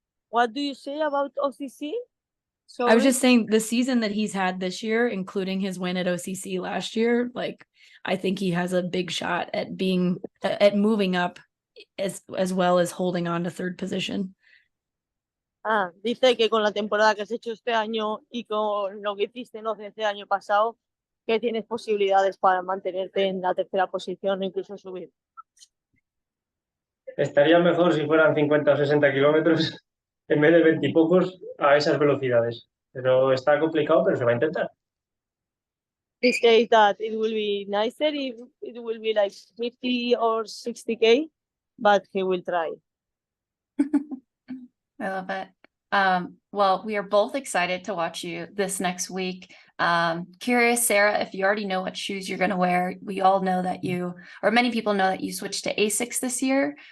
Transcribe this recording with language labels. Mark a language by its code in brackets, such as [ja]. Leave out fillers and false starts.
[en] What do you say about OCC? Sorry? I was just saying the season that he's had this year, including his win at OCC last year, like I think he has a big shot at moving up as well as holding on to third position. [es] Dice que con la temporada que has hecho este año y con lo que hiciste este año pasado, que tienes posibilidades para mantenerte en la tercera posición o incluso subir. Estaría mejor si fueran 50 o 60 kilómetros en vez de 20 y pocos a esas velocidades, pero está complicado, pero se va a intentar. [en] He says that it will be nicer if it will be like 50 or 60K, but he will try. I love it. Well, we are both excited to watch you this next week. Curious, Sarah, if you already know what shoes you're going to wear. We all know that many people know that you switched to Asics this year.